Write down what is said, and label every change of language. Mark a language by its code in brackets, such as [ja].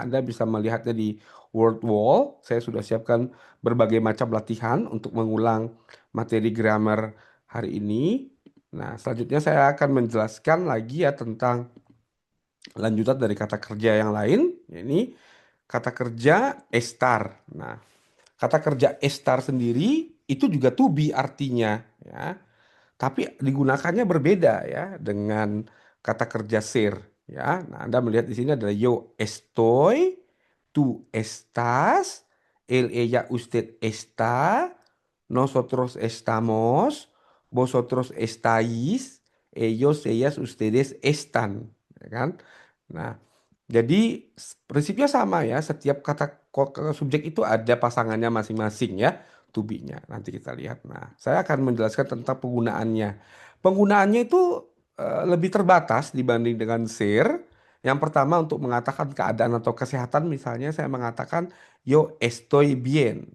[id] Anda bisa melihatnya di Word Wall. Saya sudah siapkan berbagai macam latihan untuk mengulang materi grammar hari ini. Nah, selanjutnya saya akan menjelaskan lagi ya tentang lanjutan dari kata kerja yang lain. Ini kata kerja estar. Nah, kata kerja estar sendiri itu juga to be artinya, ya. Tapi digunakannya berbeda ya dengan kata kerja ser, ya. Nah, Anda melihat di sini adalah [es] yo estoy, tú estás, él, ella, usted está, nosotros estamos, vosotros estáis, ellos, ellas, ustedes están, [id] ya kan? Nah, jadi prinsipnya sama ya. Setiap kata subjek itu ada pasangannya masing-masing ya, to be-nya. Nanti kita lihat. Nah, saya akan menjelaskan tentang penggunaannya. Penggunaannya itu lebih terbatas dibanding dengan ser. Yang pertama untuk mengatakan keadaan atau kesehatan, misalnya saya mengatakan [es] yo estoy bien.